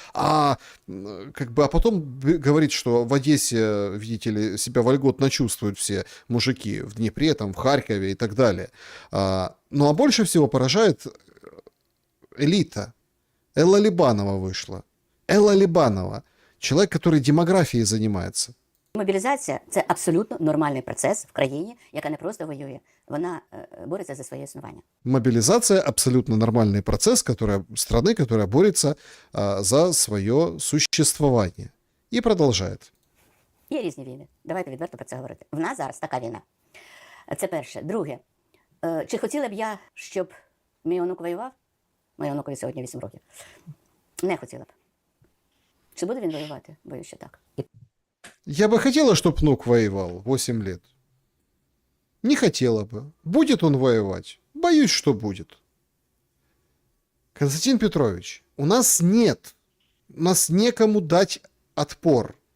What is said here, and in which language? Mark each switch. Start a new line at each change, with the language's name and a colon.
Russian: А потом говорит, что в Одессе, видите ли, себя вольготно чувствуют все мужики, в Днепре, там, в Харькове и так далее. А больше всего поражает элита. Элла Либанова вышла. Элла Либанова. Человек, который демографией занимается.
Ukrainian: Мобілізація – це абсолютно нормальний процес в країні, яка не просто воює, вона бореться за своє існування.
Russian: Мобилизация – абсолютно нормальный процесс страны, которая борется за свое существование. И продолжает.
Ukrainian: Є різні війни. Давайте відверто про це говорити. В нас зараз така війна. Це перше. Друге. Чи хотіла б я, щоб мій онук воював? Моєму онукові сьогодні 8 років. Не хотіла б. Чи буде він воювати? Боюсь, що так.
Russian: Я бы хотела, чтобы внук воевал 8 лет. Не хотела бы. Будет он воевать? Боюсь, что будет. Константин Петрович, у нас некому дать отпор.